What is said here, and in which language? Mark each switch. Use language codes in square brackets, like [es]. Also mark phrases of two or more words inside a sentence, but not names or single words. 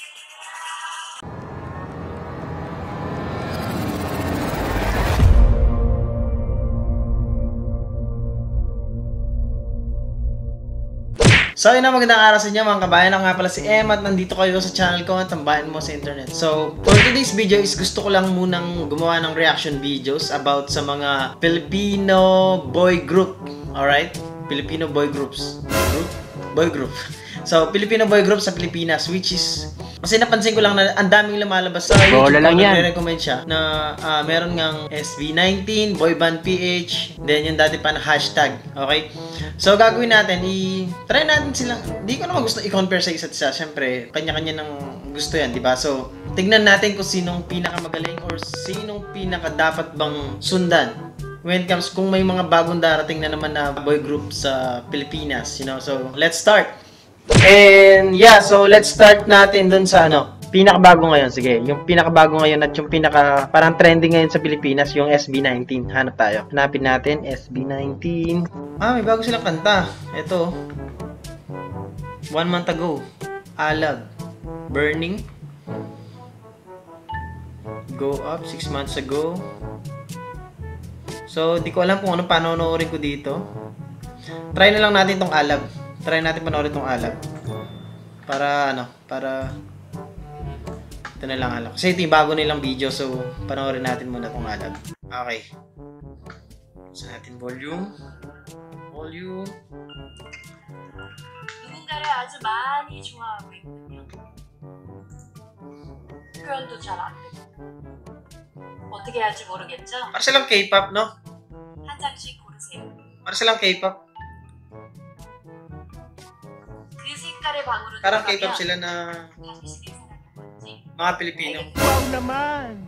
[tl] So yun na, magandang araw sa inyo mga kabayan. Ako nga pala si Em at nandito kayo sa channel ko at tambayan mo sa internet. [en] So for today's video is [tl] gusto ko lang munang gumawa ng [en] reaction videos about [tl] sa mga [en] Filipino boy group. [tl] Alright? [en] Filipino boy groups. Boy group. So Filipino boy group sa Pilipinas, which is [tl] kasi napansin ko lang na ang daming lumalabas sa YouTube ko, nagre-recommend siya na meron ngang SB19, Boyband PH, then yung dati pa na hashtag, okay? So gagawin natin, try natin sila. Hindi ko naman gusto i-compare sa isa't isa, syempre, kanya-kanya ng gusto yan, di ba? So, tignan natin kung sinong pinakamagaling or sinong pinaka dapat bang sundan [en] when it comes [tl] kung may mga bagong darating na naman na boy group sa Pilipinas, [en] you know? So, let's start! And yeah, so let's start [tl] natin dun sa pinakabago ngayon. Sige, yung pinakabago ngayon at yung parang trending ngayon sa Pilipinas, yung SB19. Hanap tayo. Hanapin natin, SB19. May bago silang kanta. Ito. [en] 1 month ago. Alag. Burning. Go up, 6 months ago. [tl] So, di ko alam kung anong panonoorin ko dito. Try na lang natin tong Alag. Try natin panoorin tong Alag. Para ito na lang Alag. Kasi ito yung bago nilang video, so panoorin natin muna tong Alag. Okay. Sa natin volume. [ko] 누군가를 아주 많이 좋아하고 있군요. 표현도 잘 안 되고 어떻게 할지 모르겠죠? [tl] Para silang K-pop, no? [ko] 한 장씩 고르세요. [tl] Para silang K-pop. [ko] 그 색깔의 방으로 [tl] Parang K-pop sila na [ko] 당신이 생각한 건지 [tl] mga Pilipino. Wow naman!